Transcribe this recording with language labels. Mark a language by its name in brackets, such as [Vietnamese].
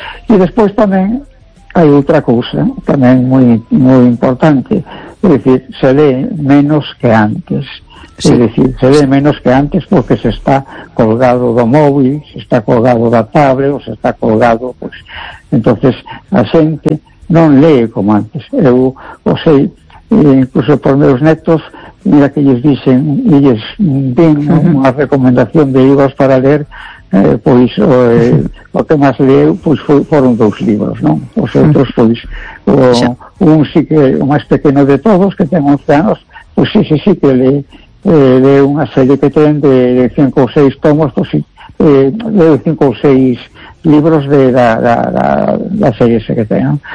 [Galician] E despois tamén hai outra cousa, tamén moi importante, [Spanish] Es decir, se lee menos que antes. Sí. Es decir, se lee menos que antes porque se está colgado de móvil, se está colgado de tablet, o se está colgado, pues... Entonces, la gente non lee como antes. [Galician] Eu, o sei, incluso por meus netos, mira que lles dicen, lles den unha recomendación de libros para ler, pois o que máis leu pois foron dous libros, non? Os outros, pois, un sí que, o máis pequeno de todos, que ten 11 anos, pois sí que lee unha serie que ten de 5 ou 6 tomos, pois sí, lee 5 ou 6 libros de da serie esa que ten, ¿no?